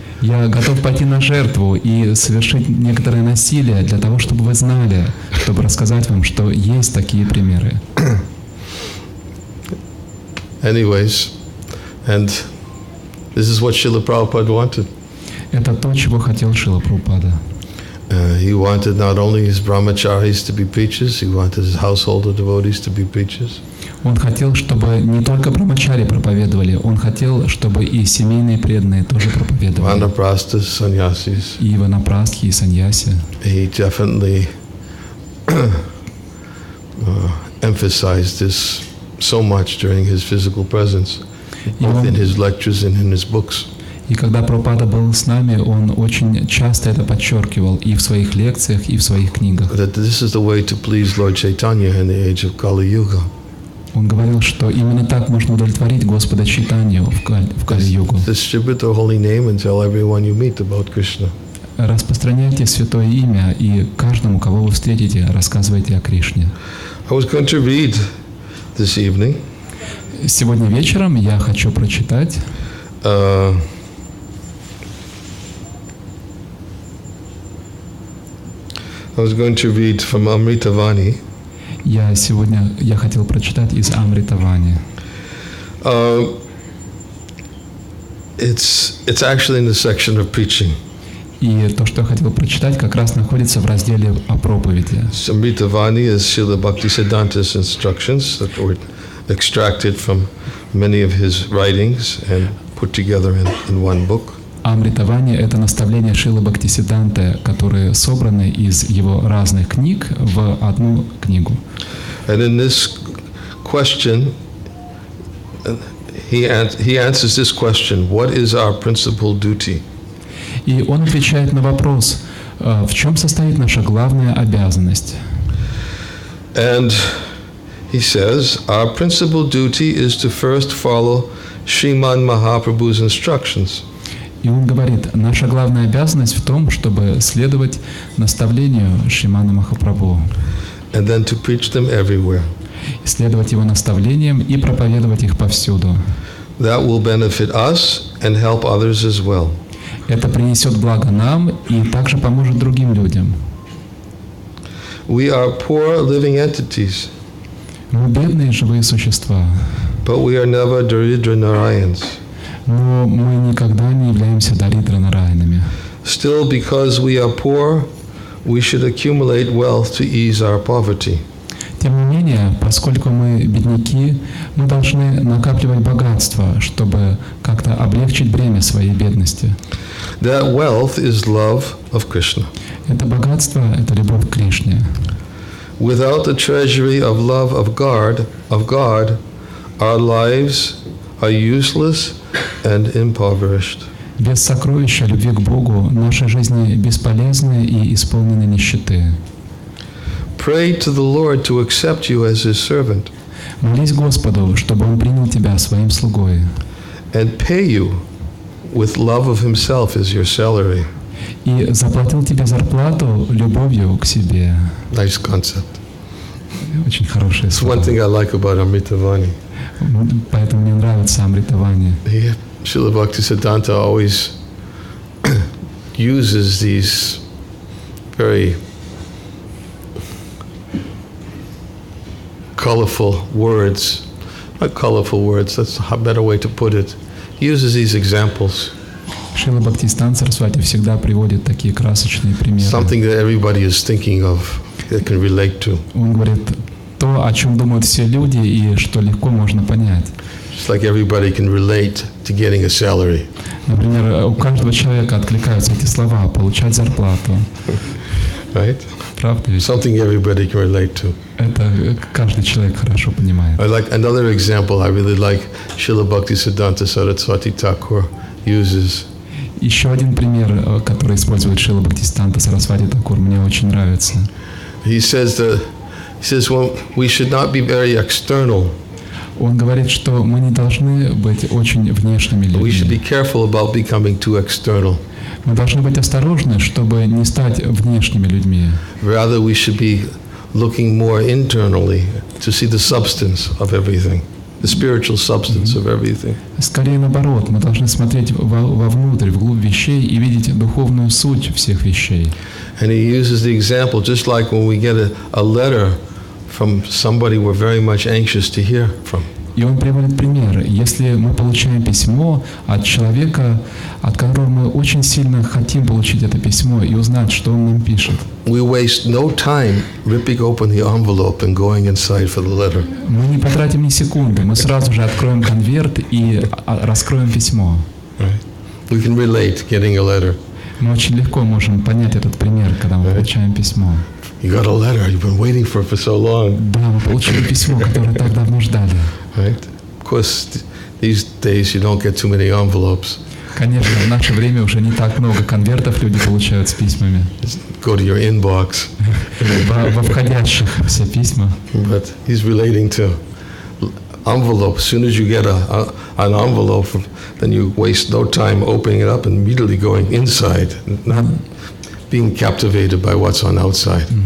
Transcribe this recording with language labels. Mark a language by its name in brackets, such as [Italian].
[Russian] Я готов пойти на жертву и совершить некоторое насилие для того, чтобы вы знали, чтобы рассказать вам, что есть такие примеры. [English] Anyways, and this is what Srila Prabhupada wanted. [Russian] Это то, чего хотел Шрила Прабхупада. [English] He wanted not only his brahmacharis to be preachers, he wanted his householder devotees to be preachers. [Russian] Он хотел, чтобы не только брамачари проповедовали, он хотел, чтобы и семейные преданные тоже проповедовали. [English] Vanaprasthas, sannyasis. [Russian] И ванапрастхи, и саньяси. [English] He definitely emphasized this so much during his physical presence, both in his lectures and in his books. [Russian] И когда Прабхупада был с нами, он очень часто это подчеркивал и в своих лекциях, и в своих книгах. [English] That this is the way to please Lord Chaitanya in the age of Kali Yuga. [Russian] Он говорил, что именно так можно удовлетворить Господа Чайтанью в Кали-югу. [English] Distribute the holy name and tell everyone you meet about Krishna. [Russian] Распространяйте святое имя, и каждому, кого вы встретите, рассказывайте о Кришне. [English] I was going to read this evening. [Russian] Сегодня вечером я хочу прочитать [English] I was going to read from Amritavani. [Russian] Я хотел прочитать из Амритавани. [English] It's actually in the section of preaching. [Russian] И то, что я хотел прочитать, как раз находится в разделе о проповеди. [English] Amritavani is Srila Bhaktisiddhanta's instructions that were extracted from many of his writings and put together in one book. [Russian] Амритавани — это наставления Шрилы Бхактисиддханты, которые собраны из его разных книг в одну книгу. [English] And in this question, he answers this question: what is our principal duty? [Russian] И он отвечает на вопрос, в чем состоит наша главная обязанность. [English] And he says, our principal duty is to first follow Sriman Mahaprabhu's instructions. [Russian] И он говорит, наша главная обязанность в том, чтобы следовать наставлению Шримана Махапрабху. [English] And then to preach them everywhere. [Russian] Следовать его наставлениям и проповедовать их повсюду. [English] That will benefit us and help others as well. [Russian] Это принесет благо нам и также поможет другим людям. [English] We are poor living entities. [Russian] Мы бедные живые существа. [English] But we are never Daridra Narayans. [Russian] Но мы никогда не являемся Даридра Нараянами. [English] Still, because we are poor, we should accumulate wealth to ease our poverty. [Russian] Тем не менее, поскольку мы бедняки, мы должны накапливать богатство, чтобы как-то облегчить бремя своей бедности. [English] That wealth is love of Krishna. [Russian] Это богатство — это любовь к Кришне. [English] Without the treasury of love of God, our lives are useless and impoverished. [Russian] Без сокровища любви к Богу наши жизни бесполезны и исполнены нищеты. [English] Pray to the Lord to accept you as His servant. [Russian] Молись Господу, чтобы Он принял тебя своим слугой. [English] And pay you with love of Himself as your salary. [Russian] И заплатил тебе зарплату любовью к себе. [English] Nice concept. [Russian] Очень хорошее [English] It's one [Russian] слово. [English] thing I like about Amritavani. [Russian] Поэтому мне нравится Амритавани. [English] Srila Bhaktisiddhanta always uses these very colorful words. Not colorful words, that's a better way to put it. He uses these examples. [Russian] Шрила Бхактисиданта Сарасвати всегда приводит такие красочные примеры. [English] Something that everybody is thinking of, that can relate to. [Russian] Он говорит то, о чем думают все люди и что легко можно понять. [English] Just like everybody can relate to getting a salary. [Russian] Например, у каждого человека откликаются эти слова «получать зарплату». [English] Right? [Russian] Правда ведь? [English] Something everybody can relate to. [Russian] Это каждый человек хорошо понимает. [English] I like another example I really like Srila Bhaktisiddhanta Saraswati Thakur uses. [Russian] Еще один пример, который использует Шрила Бхактисиданта Сарасвати Такур, мне очень нравится. [English] He says well, we should not be very external. [Russian] Он говорит, что мы не должны быть очень внешними [English] We should be [Russian] людьми. [English] careful about becoming too external. [Russian] Мы должны быть осторожны, чтобы не стать внешними людьми. [English] Rather, we should be looking more internally to see the substance of everything, the spiritual substance of everything. [Russian] Скорее наоборот, мы должны смотреть вовнутрь, вглубь вещей и видеть духовную суть всех вещей. [English] And he uses the example just like when we get a letter from somebody we're very much anxious to hear from. [Russian] И он приводит пример. Если мы получаем письмо от человека, от которого мы очень сильно хотим получить это письмо и узнать, что он нам пишет. [English] We waste no time ripping open the envelope and going inside for the letter. [Russian] Мы не потратим ни секунды, мы сразу же откроем конверт и раскроем письмо. [English] Right? We can relate getting a letter. [Russian] Мы очень легко можем понять этот пример, когда мы получаем письмо. [English] You got a letter. You've been waiting for it for so long. [Russian] Да, мы получили письмо, которое так давно ждали. [English] Right? Of course, these days you don't get too many envelopes. [Russian] Конечно, в наше время уже не так много конвертов люди получают с письмами. [English] Just go to your inbox. [Russian] Во входящих все письма. [English] But he's relating to envelope. As soon as you get an envelope, then you waste no time opening it up and immediately going inside, not being captivated by what's on outside.